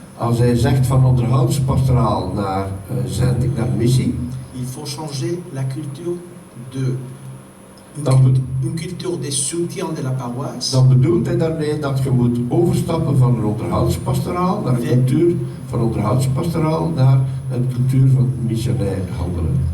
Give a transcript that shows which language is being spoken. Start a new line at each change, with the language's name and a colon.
Dutch: als hij zegt van onderhoudspastoraal naar zending, naar missie,
French: il faut changer la culture de une culture de soutien de la paroisse
Dutch: dan bedoelt hij daarmee dat je moet overstappen van een onderhoudspastoraal naar een cultuur van onderhoudspastoraal naar een cultuur van missionair handelen.